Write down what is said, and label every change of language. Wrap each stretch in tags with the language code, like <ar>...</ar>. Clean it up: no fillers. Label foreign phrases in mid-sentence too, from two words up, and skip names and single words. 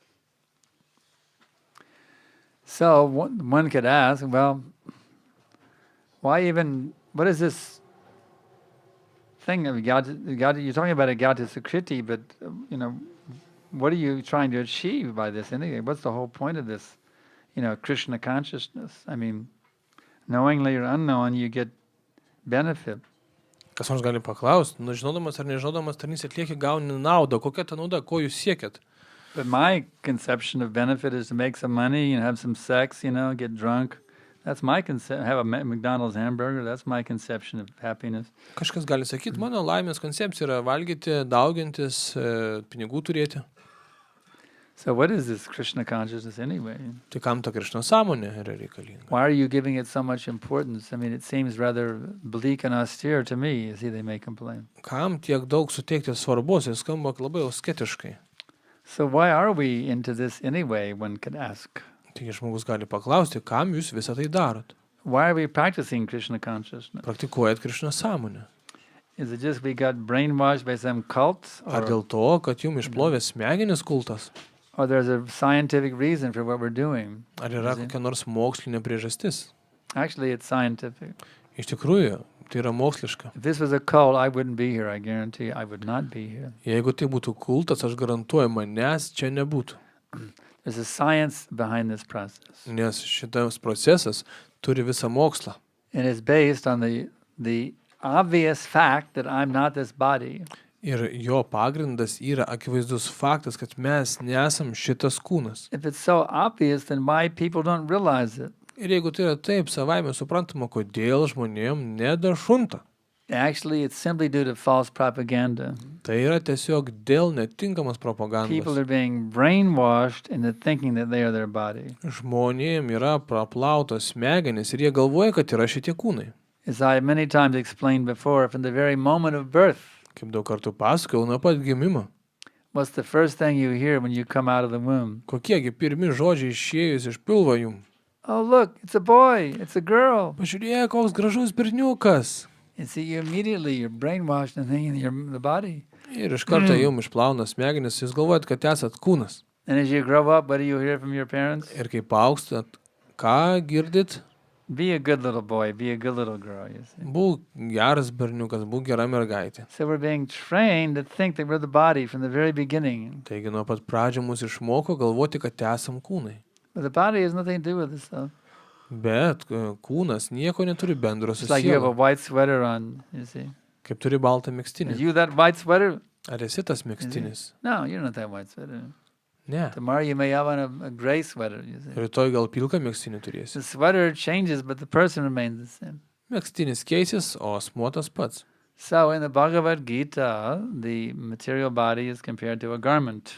<en>So one could ask, well, why even, what is this thing of you're talking about</en> <sa>Agyata Sukriti,</sa> <en>but, what are you trying to achieve by this anyway? What's the whole point of this, Krishna consciousness? I mean, knowingly or unknown, you get benefit.</en> <lt>Kas nors gali paklausti, žinodamas ar nežinodamas tarnystę atlieki, gauni naudą. Kokia ta nauda, ko jūs siekiat?</lt> <en>But my conception of benefit is to make some money, have some sex, get drunk, That's my concept. Have a McDonald's hamburger. That's my conception of happiness.</en> <lt>Kažkas gali sakyti, mano laimės koncepcija yra valgyti, daugintis, pinigų turėti.</lt> <en>So what is this Krishna consciousness anyway?</en> <lt>Tai kam ta Krišna sąmonė yra reikalinga?</lt> <en>Why are you giving it so much importance? I mean, it seems rather bleak and austere to me, you see, they may complain.</en> <lt>Kam tiek daug suteikti svarbos, jis skamba labai skeptiškai.</lt> <en>So why are we into this anyway, one could ask?</en> <lt>Taigi žmogus gali paklausti, kam jūs visą tai darot?</lt> <en>Why are we practicing Krishna consciousness?</en> <lt>Praktikuojat Krišna sąmonę.</lt> <en>Is it just we got brainwashed by some cult?</en> <lt>Ar dėl to, kad jums išplovė smegenis kultas?</lt> <en>Or there's a scientific reason for what we're doing?</en> <lt>Ar yra kokia nors mokslinė priežastis?</lt> <en>Actually, it's scientific.</en> <lt>Iš tikrųjų, tai yra moksliška.</lt> <en>If this was a cult, I wouldn't be here. I guarantee you, I would not be here.</en> <lt>Jeigu tai būtų kultas, aš garantuoju, manęs čia nebūtų.</lt> <en>There's a science behind this process.</en> <lt>Nes šitas procesas turi visą mokslą.</lt> <en>And it's based on the obvious fact that I'm not this body.</en> <lt>Ir jo pagrindas yra akivaizdus faktas, kad mes nesam šitas kūnas.</lt> <en>If it's so obvious, then why people don't realize it?</en> <lt>Ir jeigu tai yra taip savaime suprantama, kodėl žmonėm nedašunta?</lt> <en>Actually, it's simply due to false propaganda.</en> <lt>Tai yra tiesiog dėl netinkamos propagandos.</lt> <en>People are being brainwashed into thinking that they are their body.</en> <lt>Žmonėm yra praplautos smegenys ir jie galvoja, kad yra šitie kūnai.</lt> <en>As I many times explained before, from the very moment of birth,</en> <lt>Kaip daug kartų pasakojau, nuo pat gimimo.</lt> <en>what's the first thing you hear when you come out of the womb?</en> <lt>Kokiegi pirmi žodžiai išėjus iš pilvo jum?</lt> <en>Oh, look, it's a boy, it's a girl.</en> <lt>Pažiūrėk, koks gražus berniukas.</lt> <en>And see, you're brainwashed and thinking you're the body.</en> <lt>Ir iš karto jum išplauna smegenis, jūs galvojat, kad esat kūnas.</lt> <en>And as you grow up, what do you hear from your parents?</en> <lt>Ir kaip augstat, ką girdit?</lt> <en>Be a good little boy, be a good little girl, you see.</en> <lt>Būk geras berniukas, būk gera mergaitė.</lt> <en>So we're being trained to think that we're the body from the very beginning.</en> <lt>Taigi nuo pat pradžio mus išmoko galvoti, kad esam kūnai.</lt> <en>But the body has nothing to do with this stuff.</en> <lt>Bet kūnas nieko neturi bendro su</lt> <en>It's like you have a</en> <lt>siela.</lt> <en>white sweater on, you see.</en> <lt>Kaip turi baltą</lt> <en>Are</en> <lt>megztinį.</lt> <en>you that white sweater?</en> <lt>Ar esi tas megztinis?</lt> <en>No, you're not that white sweater.</en> <lt>Ne.</lt> <en>Tomorrow you may have on a gray sweater, you see.</en> <lt>Rytoj gal pilką megztinį turėsi.</lt> <en>The sweater changes, but the person remains the same.</en> <lt>Megztinis keisis, o asmuo tas pats.</lt> <en>So in the Bhagavad Gita, the material body is compared to a garment.</en>